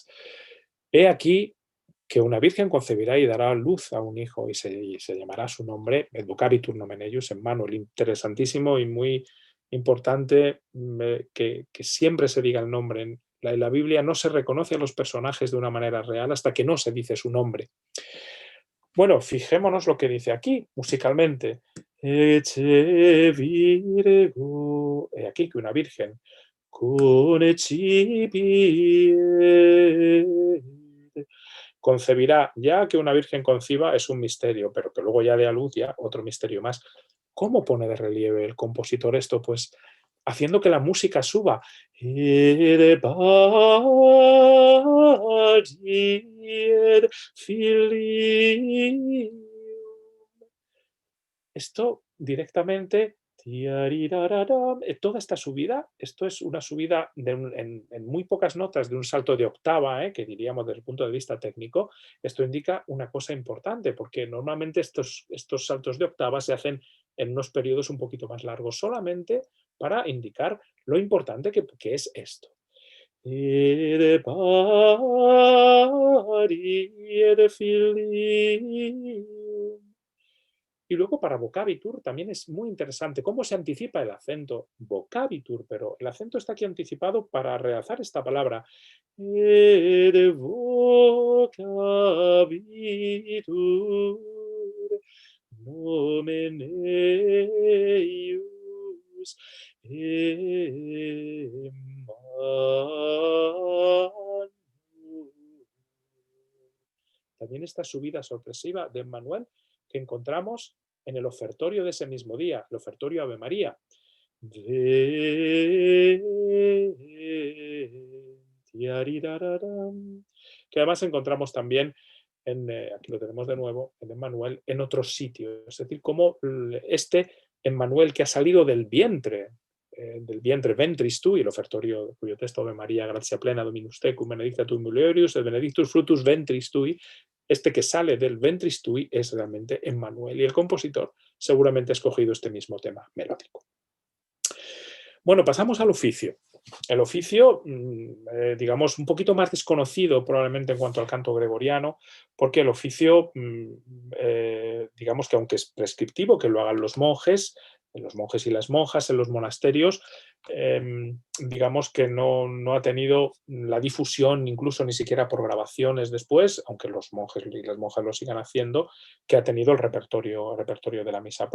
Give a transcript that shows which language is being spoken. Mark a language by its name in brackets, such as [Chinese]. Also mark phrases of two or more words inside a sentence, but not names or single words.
[Spanish] He aquí que una virgen concebirá y dará luz a un hijo, y se llamará su nombre [Latin] Educabitur Nomen Eius, [Spanish] Emmanuel. Interesantísimo y muy importante que siempre se diga el nombre. En la Biblia no se reconoce a los personajes de una manera real hasta que no se dice su nombre. Bueno, fijémonos lo que dice aquí, musicalmente. [Latin] Ecce virgo, [Spanish] he aquí que una virgen, conecipiet, concebirá. Ya que una virgen conciba es un misterio, pero que luego ya dé a luz, ya otro misterio más. ¿Cómo pone de relieve el compositor esto? Pues haciendo que la música suba. [Latin] Ed pariet filium. [Spanish] Esto directamente, toda esta subida, esto es una subida en muy pocas notas, de un salto de octava, que diríamos desde el punto de vista técnico. Esto indica una cosa importante, porque normalmente estos saltos de octava se hacen en unos periodos un poquito más largos, solamente para indicar lo importante que es esto. [Latin] Ed pariet filium. [Spanish] Y luego para vocabitur también es muy interesante cómo se anticipa el acento vocabitur, pero el acento está aquí anticipado para realzar esta palabra. [Latin] Ed vocabitur nomen eius Emmanuel. [Spanish] También esta subida sorpresiva de Emmanuel que encontramos en el ofertorio de ese mismo día, el ofertorio Ave María. Que además encontramos también, aquí lo tenemos de nuevo, en Emmanuel, en otros sitios. Es decir, como este Emmanuel que ha salido del vientre [Latin] ventris tui, [Spanish] el ofertorio cuyo texto [Latin] Ave María, gratia plena, Dominus tecum, benedicta tu mulieribus, et benedictus fructus ventris tui. [Spanish] Este que sale del [Latin] ventris tui [Spanish] es realmente Emmanuel, y el compositor seguramente ha escogido este mismo tema melódico. Bueno, pasamos al oficio. El oficio, digamos, un poquito más desconocido probablemente en cuanto al canto gregoriano, porque el oficio, digamos que aunque es prescriptivo que lo hagan los monjes, los monjes y las monjas, en los monasterios, digamos que no ha tenido la difusión, incluso ni siquiera por grabaciones después, aunque los monjes y las monjas lo sigan haciendo, que ha tenido el repertorio de la misa.